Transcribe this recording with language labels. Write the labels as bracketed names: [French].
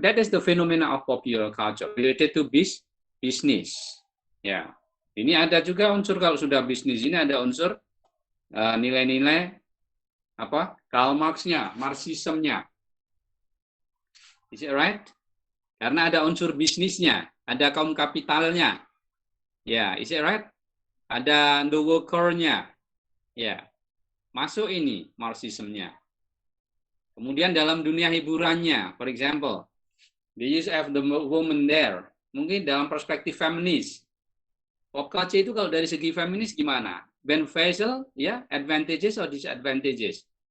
[English] That is the phenomena of popular culture related to business. [Indonesian] Ya, ini ada juga unsur kalau sudah bisnis ini ada unsur nilai-nilai apa? [English] Karl Marx-nya, Marxism-nya. Is it right? [Indonesian] Karena ada unsur bisnisnya, ada kaum kapitalnya. Ya, [English] is it right? [Indonesian] Ada the worker-nya. Ya, masuk ini Marxism-nya. Kemudian dalam dunia hiburannya, [English] for example, the use of the woman there. [Indonesian] Mungkin dalam perspektif feminis. Pop culture itu kalau dari segi feminis gimana? [English] Beneficial, ya, advantages or disadvantages?